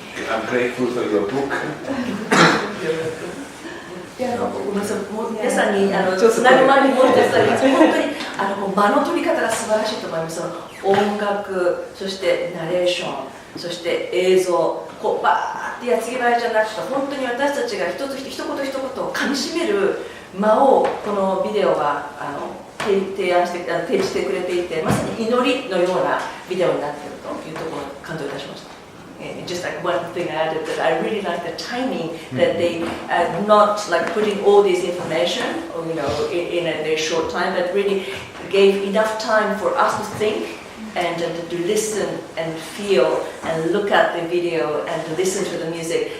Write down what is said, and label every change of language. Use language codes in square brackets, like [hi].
[en] I'm grateful for your book. [ja] 皆さんにつなぐ前にもう一つ本当に間の取り方が素晴らしいと思います。音楽、そしてナレーション、そして映像、こうバーってやつぎばいじゃなくて、本当に私たちが一言一言をかみしめる間をこのビデオは提示してくれていて、まさに祈りのようなビデオになっているというところに感動いたしました。 [en] Just like one thing I added, that I really like the timing that they not like putting all this information, in a very short time, but really gave enough time for us to think and to listen and feel and look at the video and to listen to the music.